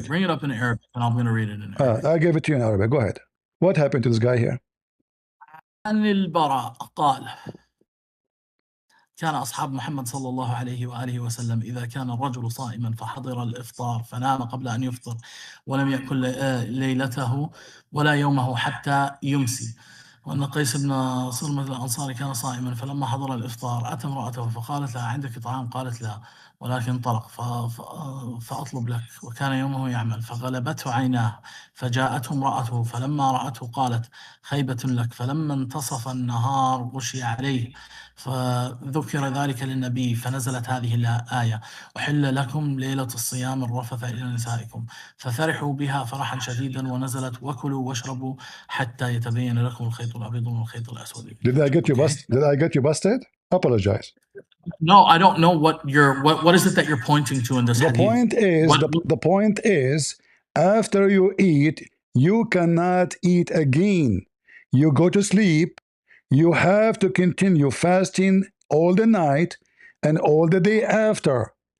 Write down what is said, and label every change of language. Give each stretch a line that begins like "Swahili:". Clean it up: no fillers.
English: Okay, bring it up in Arabic, and I'm going to read it in Arabic. I gave it to you in Arabic. Go ahead. What happened to this guy here?
Arabic: عن البراء قال كان أصحاب محمد صلى الله عليه وآله وسلم إذا كان الرجل صائما فحضر الإفطار فنام قبل أن يفطر ولم يأكل ليلته ولا يومه حتى يمسي وأن قيس بن صرمة الأنصاري كان صائما فلما حضر الإفطار أتى امرأته فقالت لها عندك طعام؟ قالت لا ولكن طرق فأطلب لك وكان يومه يعمل فغلبته عيناه فجاءته امرأته فلما رأته قالت خيبة لك فلما انتصف النهار غشي عليه فذكر ذلك للنبي فنزلت هذه الآية أحل لكم ليلة الصيام الرفث إلى نسائكم ففرحوا بها فرحا شديدا ونزلت وكلوا واشربوا حتى يتبين لكم الخيط الأبيض من الخيط الأسود.
English: Did I get you busted? Apologize. No, I don't know what is it that you're pointing to in this hadith? The point is after you eat, you cannot eat again. You go to sleep. You have to continue fasting all the night and all the day after.